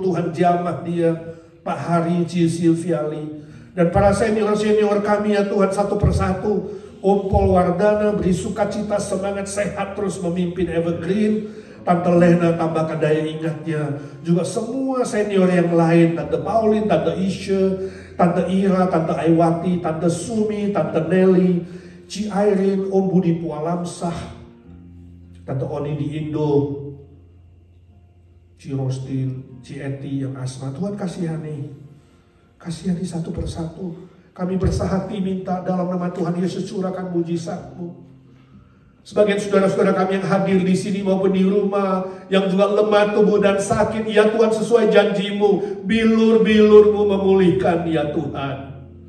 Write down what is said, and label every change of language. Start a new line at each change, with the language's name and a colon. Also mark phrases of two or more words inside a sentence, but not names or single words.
Indonesian: Tuhan jamah dia, Pak Hari, Ci Silviali, dan para senior-senior kami ya Tuhan satu persatu. Om Pol Wardana beri sukacita, semangat, sehat terus memimpin Evergreen. Tante Lena tambahkan daya ingatnya. Juga semua senior yang lain, Tante Pauline, Tante Isha, Tante Ira, Tante Aiwati, Tante Sumi, Tante Nelly, Ci Irene, Om Budi Pualamsah, Tante Oni di Indo, Ci Rostin, Ci Eti yang asma. Tuhan kasihani satu persatu. Kami bersahati minta dalam nama Tuhan Yesus, curahkan mujizat-Mu. Sebagian saudara-saudara kami yang hadir di sini maupun di rumah, yang juga lemah tubuh dan sakit, ya Tuhan sesuai janji-Mu, bilur-bilur-Mu memulihkan ya Tuhan.